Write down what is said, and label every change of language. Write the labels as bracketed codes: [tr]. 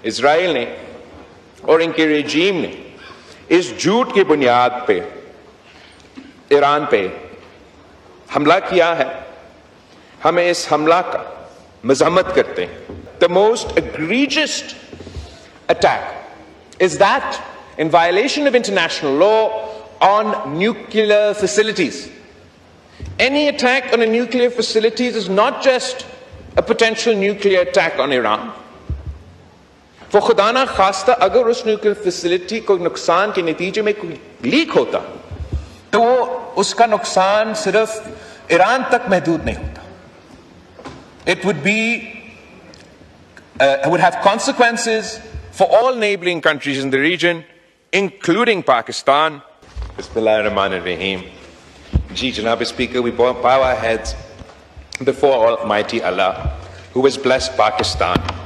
[ur] اسرائیل نے اور ان کے رجیم نے اس جھوٹ کی بنیاد پہ ایران پہ حملہ کیا ہے. ہمیں اس حملہ کا مذمت کرتے ہیں. [en] The most egregious attack is that in violation of international law on nuclear facilities. Any attack on a nuclear facility is not just a potential nuclear attack on Iran. [ur] وہ خدا نہ خواستہ اگر اس نیوکلیئر فیسلٹی کو نقصان کے نتیجے میں کوئی لیک ہوتا تو اس کا نقصان صرف ایران تک محدود نہیں ہوتا. [en] It would have consequences for all neighboring countries in the region, including Pakistan. Bismillah ar-Rahman ar-Rahim. Ji, Janab Speaker, we bow our heads before Almighty Allah, who has blessed Pakistan.